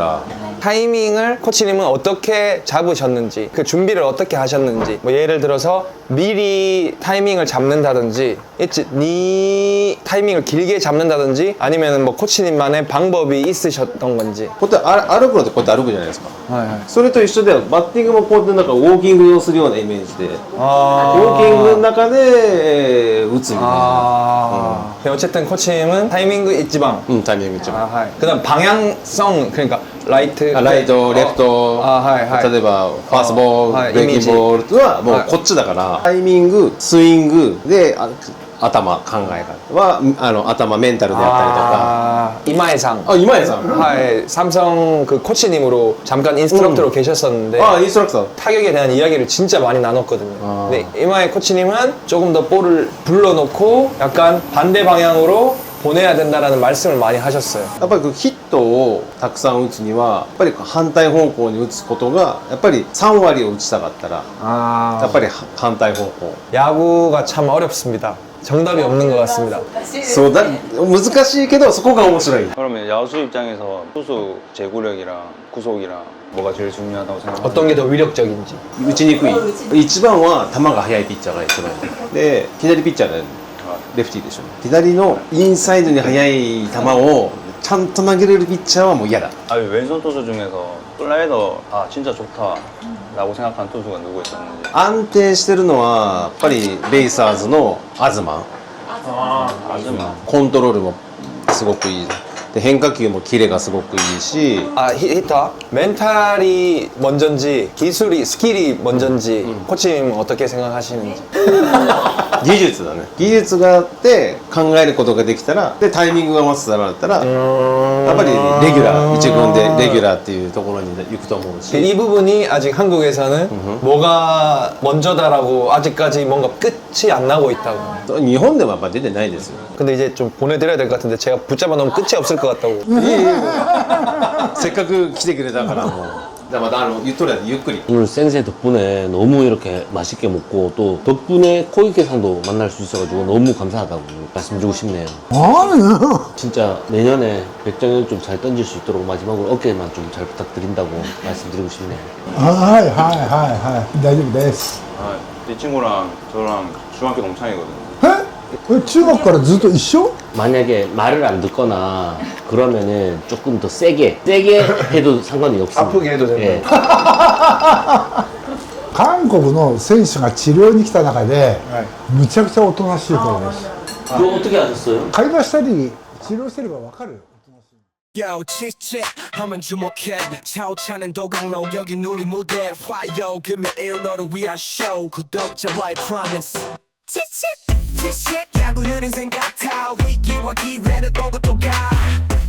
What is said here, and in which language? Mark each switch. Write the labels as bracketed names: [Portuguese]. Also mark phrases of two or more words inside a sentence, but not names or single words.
[Korean] 타이밍을 코치님은 어떻게 잡으셨는지, 그 준비를 어떻게 하셨는지, 뭐 예를 들어서 미리 타이밍을 잡는다든지, 네 타이밍을 길게 잡는다든지, 아니면 뭐 코치님만의 방법이 있으셨던 건지. [Japanese] こうやって歩くのってこうやって歩くじゃないですか [Korean] 네. [Japanese] それと一緒でバッティングもこうやってなんかウォーキングをするようなイメージでウォーキングの中で打つみたいな [Korean] 어쨌든 코치님은 타이밍 있지방. [Japanese] タイミング一番 [Korean] 그다음 방향성, 그러니까 라이트, [Japanese] ライト、レフト、例えばファーストボール、ブレーキングボールはもうこっちだからタイミング、スイングで頭、考え方は頭、メンタルであったりとか [Korean] 이마에상. [Japanese] あ、今井さん [Korean] 네, 삼성 그 코치님으로 잠깐 인스트럭터로 계셨었는데 [Japanese] あ、インストラクター [Korean] 타격에 대한 이야기를 진짜 많이 나눴거든요. 근데 이마의 코치님은 조금 더 볼을 불러놓고 약간 반대 방향으로 보내야 된다라는 말씀을 많이 하셨어요. [Japanese] やっぱりヒットをたくさん打つにはやっぱり反対方向に打つことがやっぱり3割を打ちたかったらやっぱり反対方向 [Korean] 야구가 참 어렵습니다. 정답이 없는 것 같습니다. [Japanese] そうだ難しいけどそこが面白い [Korean] 그러면 야수 입장에서 투수 제구력이랑 구속이랑 뭐가 제일 중요하다고 생각하세요? 어떤 게 더 위력적인지. [Japanese] 打ちにくい一番は球が速いピッチャーが一番いいで左ピッチャーでレフティーでしょ左のインサイドに速い球をちゃんと投げれるピッチャーはもう嫌だ [Korean] 왼손 투수 중에서 슬라이더 진짜 좋다라고 생각한 투수가 누구 있었는지 [Japanese] 安定してるのはやっぱりベイサーズの東 [Korean] 아즈마 [Japanese] コントロールもすごくいいで変化球もキレがすごくいいし [Korean] 아 히터 멘탈이 먼저인지 기술이 스킬이 먼저인지 코치님 어떻게 생각하시는지. [Japanese] 技術だね技術があって考えることができたらでタイミングが合わせたらだったらやっぱりレギュラー一軍でレギュラーっていうところに行くと思うし [Korean] 이 부분이 아직 한국에서는 뭐가 먼저다라고 아직까지 뭔가 끝이 안 나고 있다고. [Japanese] 日本でもやっぱ出てないですよ [Korean] 근데 이제 좀 보내드려야 될 것 같은데 제가 붙잡아 놓으면 끝이 없을 것 같다고. [Japanese] せっかく来てくれたからもうだからまたゆっとりゆっくり [Korean] 오늘 센세 덕분에 너무 이렇게 맛있게 먹고 또 덕분에 코이케상도 만날 수 있어가지고 너무 감사하다고 말씀드리고 싶네요. 아니요. 진짜 내년에 백정현 좀 잘 던질 수 있도록 마지막으로 어깨만 좀 잘 부탁드린다고 말씀드리고 싶네요. [Japanese] はいはいはいはい大丈夫です [Korean] 이 친구랑 저랑 중학교 동창이거든요 [Japanese] え中学からずっと一緒 [Korean] 만약에 말을 안 듣거나 그러면은 조금 더 세게 해도 상관이 없습니다. 아프게 해도 된다. 예. [Japanese] 韓国の選手が治療に来た中で、むちゃくちゃおとなしい子です [Korean] 그거 어떻게 아셨어요? [Japanese] 会話したり治療してればわかるよ [Korean] Yo, 칙칙 하면 주목해 차오차는 도강로 여기 우리 무대 Fire 금연 일 너를 위한 쇼 구독자와의 promise 칙칙 칙칙 야구는 인생 같아 위기와 기회를 보고 또 가